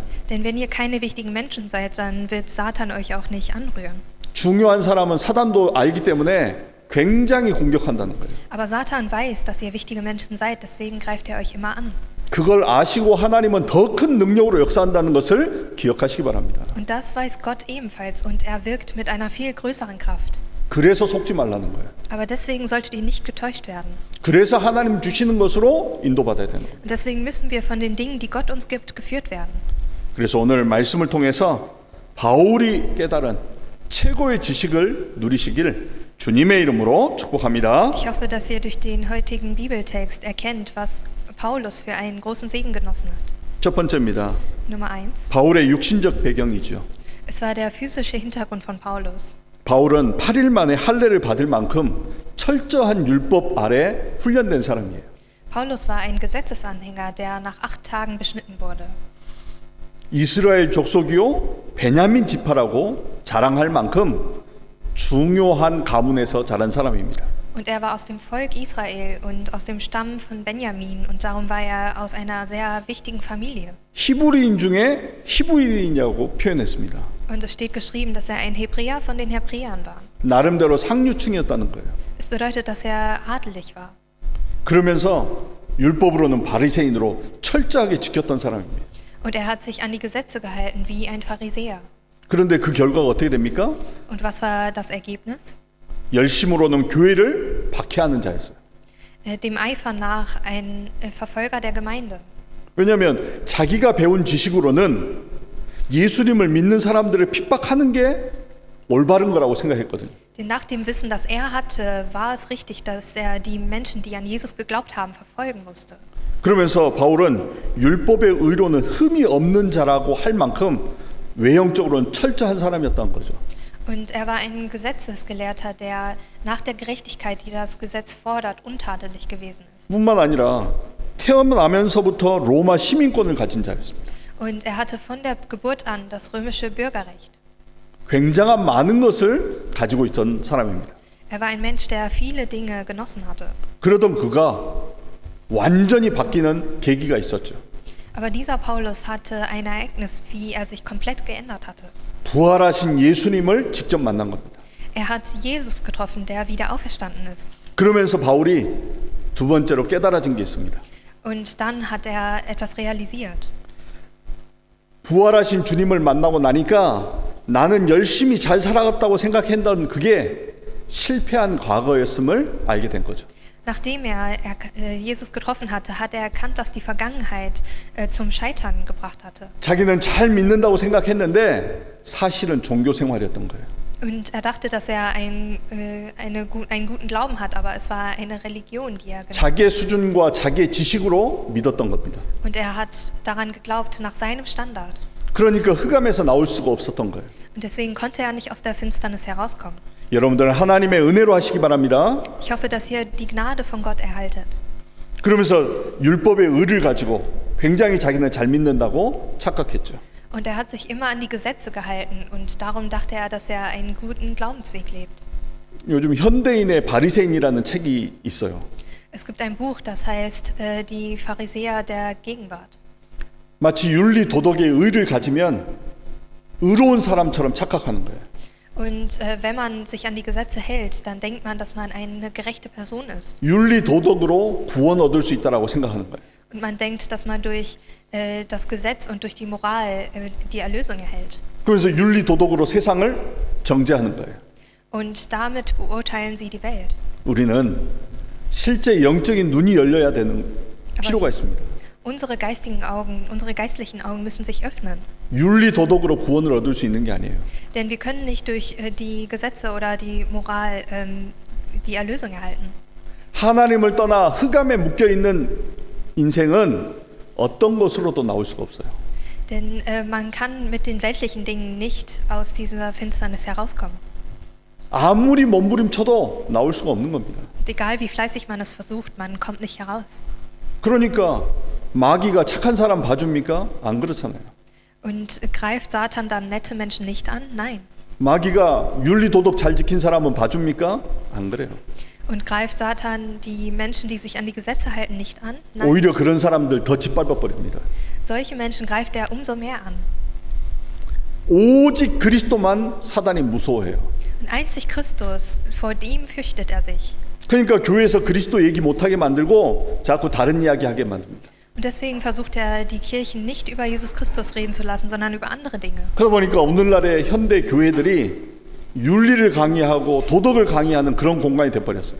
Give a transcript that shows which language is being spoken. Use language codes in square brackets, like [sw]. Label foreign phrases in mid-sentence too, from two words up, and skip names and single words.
[de] Denn wenn ihr keine wichtigen Menschen seid, dann wird Satan euch auch nicht anrühren. [ko] 중요한 사람은 사단도 알기 때문에 굉장히 공격한다는 거예요. [de] Aber Satan weiß, dass ihr wichtige Menschen seid, deswegen greift er euch immer an. [ko] 그걸 아시고 하나님은 더 큰 능력으로 역사한다는 것을 기억하시기 바랍니다. [de] Und das weiß Gott ebenfalls und er wirkt mit einer viel größeren Kraft. [ko] 그래서 속지 말라는 거예요. [de] Aber deswegen solltet ihr nicht getäuscht werden. [ko] 그래서 하나님 주시는 것으로 인도받아야 되는 거예요. [de] Und deswegen müssen wir von den Dingen, die Gott uns gibt, geführt werden. [ko] 그래서 오늘 말씀을 통해서 바울이 깨달은 최고의 지식을 누리시길 주님의 이름으로 축복합니다. [de] Ich hoffe, dass ihr durch den heutigen Bibeltext erkennt, was Paulus für einen großen Segen genossen hat. [ko] 첫 번째입니다. [de] Nummer 1. [ko] 바울의 육신적 배경이죠. [de] Es war der physische Hintergrund von Paulus. [ko] 바울은 8일 만에 할례를 받을 만큼 철저한 율법 아래 훈련된 사람이에요. [de] Paulus war ein Gesetzesanhänger, der nach 8 Tagen beschnitten wurde. [ko] 이스라엘 족속이요 베냐민 지파라고 자랑할 만큼 중요한 가문에서 자란 사람입니다. [de] Und er war aus dem Volk Israel und aus dem Stamm von Benjamin und darum war er aus einer sehr wichtigen Familie. [ko] 히브리인 중에 히브리인이라고 표현했습니다. [de] Und es steht geschrieben, dass er ein Hebräer von den Hebräern war. [ko] 나름대로 상류층이었다는 거예요. [de] Es bedeutet, dass er adelig war. [ko] 그러면서 율법으로는 바리새인으로 철저하게 지켰던 사람입니다. [de] Und er hat sich an die Gesetze gehalten wie ein Pharisäer. [ko] 그런데 그 결과가 어떻게 됩니까? [de] Und was war das Ergebnis? [ko] 열심으로는 교회를 박해하는 자였어요. [de] Dem Eifer nach ein Verfolger der Gemeinde. [ko] 왜냐하면 자기가 배운 지식으로는 예수님을 믿는 사람들을 핍박하는 게 올바른 거라고 생각했거든요. [de] Denn nach dem Wissen, das er hatte, war es richtig, dass er die Menschen, die an Jesus geglaubt haben, verfolgen musste. [ko] 그러면서 바울은 율법의 의로는 흠이 없는 자라고 할 만큼 외형적으로는 철저한 사람이었다는 거죠. [de] Und er war ein Gesetzesgelehrter, der nach der Gerechtigkeit, die das Gesetz fordert, untadelig gewesen ist. [ko] 뿐만 아니라 태어나면서부터 로마 시민권을 가진 자였습니다. [de] Und er hatte von der Geburt an das römische Bürgerrecht. [ko] 굉장한 많은 것을 가지고 있던 사람입니다. [de] Er war ein Mensch, der viele Dinge genossen hatte. [ko] 그러던 그가 완전히 바뀌는 계기가 있었죠. [de] Aber dieser Paulus hatte ein Ereignis, wie er sich komplett geändert hatte. [ko] 부활하신 예수님을 직접 만난 겁니다. [de] Er hat Jesus getroffen, der wieder auferstanden ist. [ko] 그러면서 바울이 두 번째로 깨달아진 게 있습니다. [de] Und dann hat er etwas realisiert. [ko] 부활하신 주님을 만나고 나니까 나는 열심히 잘 살아갔다고 생각했던 그게 실패한 과거였음을 알게 된 거죠. [de] Nachdem er Jesus getroffen hatte, hat er erkannt, dass die Vergangenheit zum Scheitern gebracht hatte. [ko] 자기는 잘 믿는다고 생각했는데 사실은 종교 생활이었던 거예요. [de] Und er dachte, dass er einen guten Glauben hat, aber es war eine Religion, die er [ko] 자기의 수준과 자기의 지식으로 믿었던 겁니다. [de] Und er hat daran geglaubt, nach seinem Standard. [ko] 그러니까 흑암에서 나올 수가 없었던 거예요. [de] Und deswegen konnte er nicht aus der Finsternis herauskommen. [ko] 여러분들은 하나님의 은혜로 하시기 바랍니다. [de] Ich hoffe, dass ihr die Gnade von Gott erhaltet. [ko] 그러면서 율법의 의를 가지고 굉장히 자기는 잘 믿는다고 착각했죠. [de] Und er hat sich immer an die Gesetze gehalten und darum dachte er, dass er einen guten Glaubensweg lebt. [ko] 요즘 현대인의 바리새인이라는 책이 있어요. [de] Es gibt ein Buch, das heißt Die Pharisäer der Gegenwart. [ko] 마치 윤리 도덕의 의를 가지면 의로운 사람처럼 착각하는 거예요. [de] Und wenn man sich an die Gesetze hält, dann denkt man, dass man eine gerechte Person ist. [ko] 윤리 도덕으로 구원 얻을 수 있다라고 생각하는 거예요. [de] Und man denkt, dass man durch das Gesetz und durch die Moral die Erlösung erhält. [ko] 그래서 윤리 도덕으로 세상을 정죄하는 거예요. [de] Und damit beurteilen sie die Welt. [ko] 우리는 실제 영적인 눈이 열려야 되는 필요가 있습니다. [de] Unsere geistlichen Augen müssen sich öffnen. [ko] 윤리 도덕으로 구원을 얻을 수 있는 게 아니에요. [de] Denn wir können nicht durch die Gesetze oder die Moral die Erlösung erhalten. [ko] 하나님을 떠나 흑암에 묶여 있는 인생은 어떤 것으로도 나올 수가 없어요. [de] Denn man kann mit den weltlichen Dingen nicht aus dieser Finsternis herauskommen. [ko] 아무리 몸부림쳐도 나올 수가 없는 겁니다. Und egal wie fleißig man es versucht, man kommt nicht heraus. 그러니까 마귀가 착한 사람 봐줍니까? 안 그렇잖아요. [de] Und greift Satan dann nette Menschen nicht an? Nein. [ko] 마귀가 윤리 도덕 잘 지킨 사람은 봐줍니까? 안 그래요. [de] Und greift Satan die Menschen, die sich an die Gesetze halten, nicht an? Nein. [ko] 오히려 그런 사람들 더 짓밟아 버립니다. [de] Solche Menschen greift er umso mehr an. [ko] 오직 그리스도만 사단이 무서워해요. [de] Und einzig Christus, vor ihm fürchtet er sich. [ko] 그러니까 교회에서 그리스도 얘기 못하게 만들고 자꾸 다른 이야기 하게 만듭니다. [de] Und deswegen versucht er, die Kirchen nicht über Jesus Christus reden zu lassen, sondern über andere Dinge. [ko] 그러다 보니까 오늘날의 현대 교회들이 윤리를 강의하고 도덕을 강의하는 그런 공간이 돼버렸어요.